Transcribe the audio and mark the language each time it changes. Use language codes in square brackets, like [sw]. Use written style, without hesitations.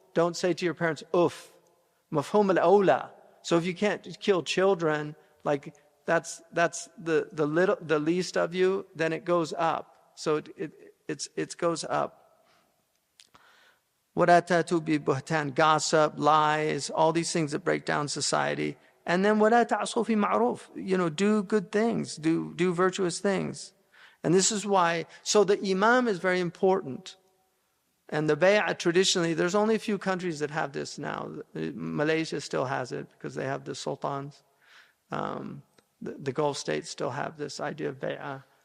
[en] Don't say to your parents, uff. Mafhum al-awla. So if you can't kill children, like that's the least of you, then it goes up. So it goes up. [ar] وَلَا تَأْتُوا بِبُهْتَانٍ, [en] gossip, lies, all these things that break down society. And then [ar] وَلَا تَعْصُوا فِي مَعْرُوفٍ. [en] Do good things, do virtuous things. And this is why, so the imam is very important. And the bay'ah, traditionally, there's only a few countries that have this now. Malaysia still has it because they have the sultans. The Gulf states still have this idea of bay'ah.